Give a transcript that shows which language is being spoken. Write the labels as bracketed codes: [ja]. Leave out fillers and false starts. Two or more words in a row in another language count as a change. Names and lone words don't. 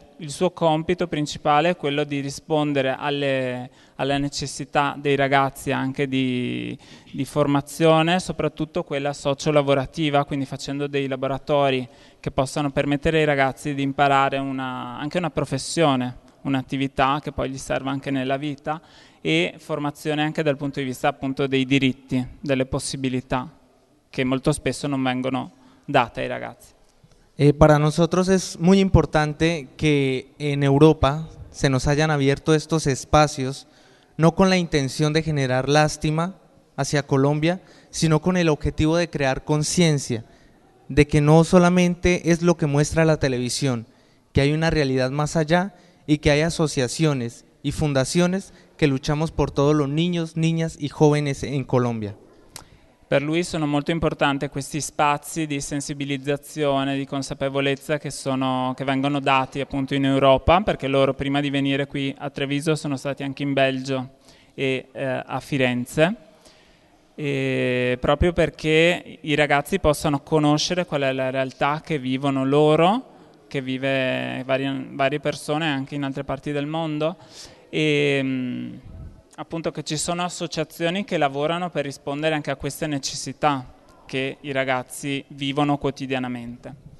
[it] Il suo compito principale è quello di rispondere alle necessità dei ragazzi anche di formazione, soprattutto quella socio-lavorativa, quindi facendo dei laboratori che possano permettere ai ragazzi di imparare anche una professione, un'attività che poi gli serve anche nella vita, e formazione anche dal punto di vista appunto dei diritti, delle possibilità che molto spesso non vengono date ai ragazzi. [es] Para nosotros es muy importante que en Europa se nos hayan abierto estos espacios, no con la intención de generar lástima hacia Colombia, sino con el objetivo de crear conciencia de que no solamente es lo que muestra la televisión, que hay una realidad más allá y que hay asociaciones y fundaciones que luchamos por todos los niños, niñas y jóvenes en Colombia. [it] Per lui sono molto importanti questi spazi di sensibilizzazione, di consapevolezza che vengono dati appunto in Europa, perché loro prima di venire qui a Treviso sono stati anche in Belgio e a Firenze, e proprio perché i ragazzi possano conoscere qual è la realtà che vivono loro, che vive varie persone anche in altre parti del mondo, e appunto che ci sono associazioni che lavorano per rispondere anche a queste necessità che i ragazzi vivono quotidianamente.